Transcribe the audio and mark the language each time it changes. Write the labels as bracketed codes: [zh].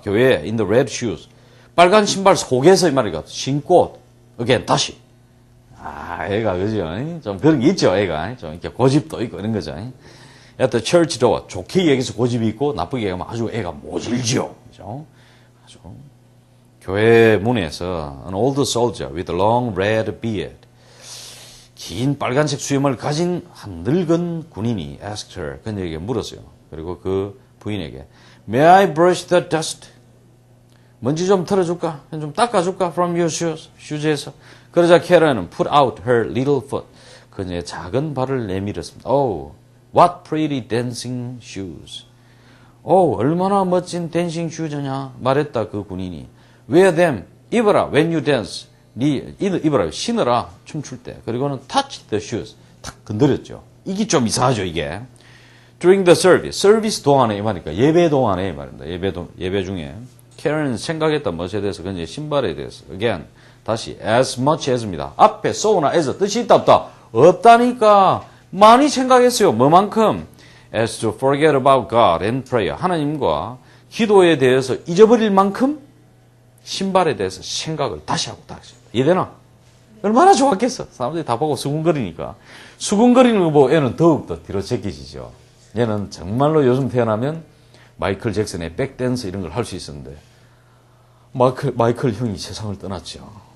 [ko] 교회에 [en] in the red shoes. [ko] 빨간 신발 속에서 이 말이가 신고 again 다시. 애가, 그죠? 좀 그런 게 있죠, 애가. 좀 이렇게 고집도 있고 이런 거죠. 여튼 [en] church door, [ko] 좋게 얘기해서 고집이 있고 나쁘게 얘기하면 아주 애가 모질죠. 그죠? 아주. 교회 문에서 [en] an old soldier with a long red beard. [ko] 긴 빨간색 수염을 가진 한 늙은 군인이 [en] asked her, [ko] 그녀에게 물었어요. 그리고 그 부인에게 [en] May I brush the dust? [ko] 먼지 좀 털어줄까? 좀 닦아줄까? [en] From your shoes, [ko] 슈즈에서. 그러자 캐런은 [en] put out her little foot. [ko] 그녀의 작은 발을 내밀었습니다. [en] Oh, what pretty dancing shoes. [ko] 얼마나 멋진 댄싱 슈즈냐? 말했다 그 군인이. [en] Wear them, [ko] 입어라, [en] when you dance. [ko] 입어라, 신으라, 춤출 때. 그리고는 [en] touch the shoes. [ko] 탁 건드렸죠. 이게 좀 이상하죠, 이게. [en] During the service. [ko] 서비스 동안에 이 말이니까 예배 동안에 이 말입니다. 예배 중에. 캐런은 생각했다 무엇에 대해서, 그녀의 신발에 대해서. [en] Again, [ko] 다시 as much as입니다. 앞에 so나 as 뜻이 있다 없다? 없다니까. 많이 생각했어요. 뭐만큼? [en] As to forget about God and prayer. [ko] 하나님과 기도에 대해서 잊어버릴 만큼 신발에 대해서 생각을 다시 하고 다시. 이해되나? 얼마나 좋았겠어. 사람들이 다 보고 수군거리니까. 수군거리는 거 보고 애는 더욱더 뒤로 제끼지죠. 얘는 정말로 요즘 태어나면 마이클 잭슨의 백댄스 이런 걸 할 수 있었는데 마이클 형이 세상을 떠났죠.